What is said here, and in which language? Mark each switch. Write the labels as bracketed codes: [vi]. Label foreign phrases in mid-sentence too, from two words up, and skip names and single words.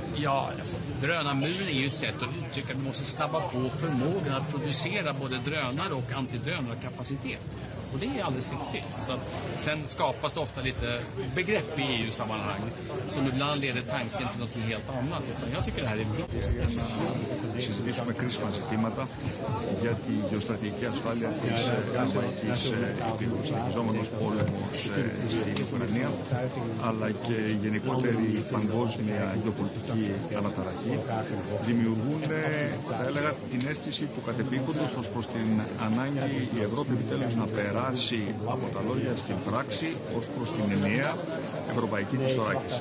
[sv] Ja, alltså, drönarmuren är ju ett sätt att uttrycka att vi måste snabba på förmågan att producera både drönare och antidrönarkapacitet. Och det är alldeles riktigt. Så att sen skapas det ofta lite begrepp i EU-sammanhang som ibland leder tanken till något helt annat. Utan jag tycker det här är viktigt. [el] Συζητήσουμε κρίσιμα ζητήματα για τη γεωστρατηγική ασφάλεια της Ευρωπαϊκής Ήπειρου, συνεχιζόμενος πόλεμος στην Ουκρανία, αλλά και η γενικότερη παγκόσμια γεωπολιτική αναταραχή δημιουργούν, θα έλεγα, την αίσθηση του κατεπήγοντος ως προς την ανάγκη η Ευρώπη επιτέλους να περάσει από τα λόγια στην πράξη ως προς την ενιαία ευρωπαϊκή της θωράκιση.